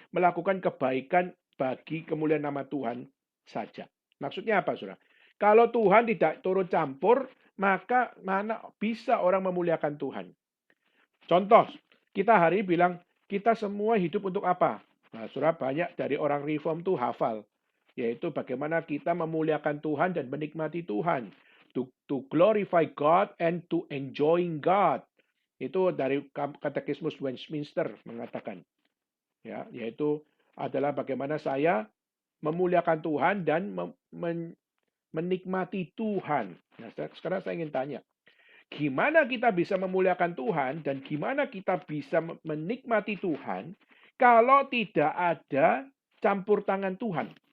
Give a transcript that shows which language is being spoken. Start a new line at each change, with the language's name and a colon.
Indonesian: Melakukan kebaikan bagi kemuliaan nama Tuhan saja. Maksudnya apa, Saudara? Kalau Tuhan tidak turut campur, maka mana bisa orang memuliakan Tuhan? Contoh, kita hari ini bilang, kita semua hidup untuk apa? Nah, Saudara, banyak dari orang reform tuh hafal. Yaitu bagaimana kita memuliakan Tuhan dan menikmati Tuhan.
English: To glorify God and to enjoying God.
Indonesian: Itu dari Katekismus Westminster mengatakan. Ya, yaitu adalah bagaimana saya memuliakan Tuhan dan menikmati Tuhan. Nah, sekarang saya ingin tanya, gimana kita bisa memuliakan Tuhan dan gimana kita bisa menikmati Tuhan kalau tidak ada campur tangan Tuhan?